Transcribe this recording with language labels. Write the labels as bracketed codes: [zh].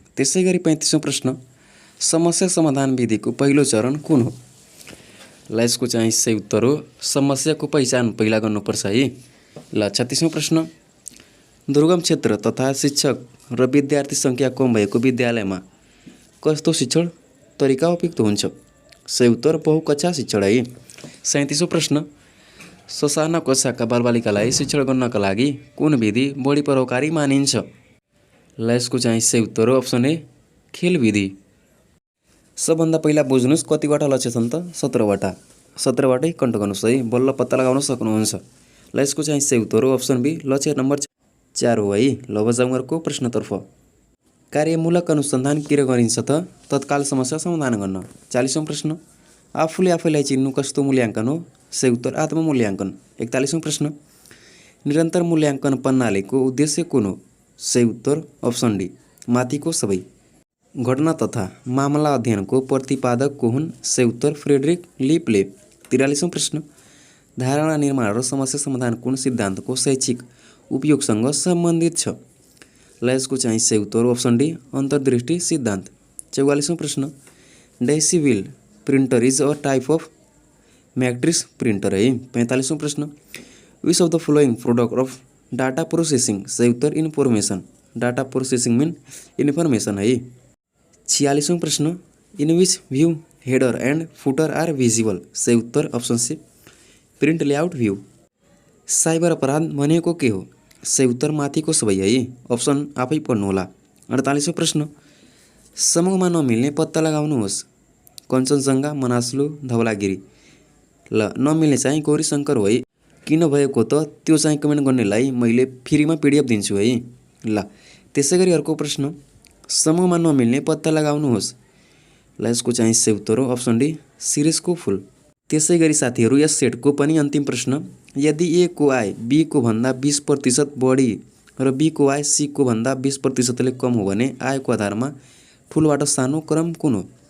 [ne] त्यसै गरी 35वां प्रश्न समस्या समाधान विधिको पहिलो चरण कुन हो? ल यसको चाहिँ सही उत्तर हो समस्याको पहिचान पहिला गर्नुपर्छ है। ल 36वां प्रश्न दुर्गम क्षेत्र तथा शिक्षक र विद्यार्थी सङ्ख्या कम भएको विद्यालयमा कस्तो शिक्षण तरिका उपयुक्त हुन्छ? सही उत्तर बहुकक्षा शिक्षण है। 37वां प्रश्न ससाना कक्षाका बालबालिकालाई शिक्षण गर्नका लागि कुन विधि बढी प्रभावकारी मानिन्छ? ल यसको चाहिँ सही उत्तर हो अप्सन ए खेल विधि। सबभन्दा पहिला बुझ्नुहोस् कतिवटा लक्ष्य छन् त? 17वटा। 17बाटै कन्ट गर्नुहोस् है, बल्ल पत्ता लगाउन सक्नुहुन्छ। ल यसको चाहिँ सही उत्तर हो अप्सन बी लक्ष्य नम्बर 4 हो है। ल अब जाउँ अर्को प्रश्नतर्फ। कार्यमूलक अनुसन्धान किन गरिन्छ त? तत्काल समस्या समाधान गर्न। 40वां प्रश्न आफूले आफैलाई चिन्नु कस्तो मूल्याङ्कन हो? सही उत्तर आत्ममूल्याङ्कन। 41वां प्रश्न निरन्तर मूल्याङ्कन प्रणालीको उद्देश्य कुन हो? सही उत्तर अप्सन डी माथिको सबै। घटना तथा मामला अध्ययनको प्रतिपादक को हुन्? सही उत्तर फ्रेडरिक लिपले। 43वां प्रश्न धारणा निर्माण र समस्या समाधान कुन सिद्धान्तको शैक्षिक उपयोगसँग सम्बन्धित छ? ल यसको चाहिँ सही उत्तर अप्सन डी अन्तर्दृष्टि सिद्धान्त। 44वां प्रश्न [en] Daisy wheel printer is a type of matrix printer है। [ne] 45वां प्रश्न [en] Which of the following product of data processing? [ne] सही उत्तर [en] Information. Data processing mean information है। [ne] 46वां प्रश्न [en] In which view header and footer are visible? [ne] सही उत्तर option C print layout view. Cyber अपराध भनेको के हो? सही उत्तर माथिको सबै है, अप्सन आफै पढ्नुहोला। 48वां प्रश्न समूहमा नमिल्ने पत्ता लगाउनुहोस्। कञ्चनजङ्घा मनास्लु धवलागिरी। ल नमिल्ने चाहिँ गौरीशङ्कर हो है। किन भएको त त्यो चाहिँ कमेन्ट गर्नेलाई मैले फ्रीमा पिडिएफ दिन्छु है। ल त्यसै गरी अर्को प्रश्न समूहमा नमिल्ने पत्ता लगाउनुहोस्। ल यसको चाहिँ सही उत्तर हो अप्सन डी शिरीषको फुल। त्यसै गरी साथीहरू यस सेटको पनि अन्तिम प्रश्न यदि ए को आय बी को भन्दा 20% बढी र बी को आय सी को भन्दा 20%ले कम हो भने आयको आधारमा ठुलोबाट सानो क्रम कुन हो?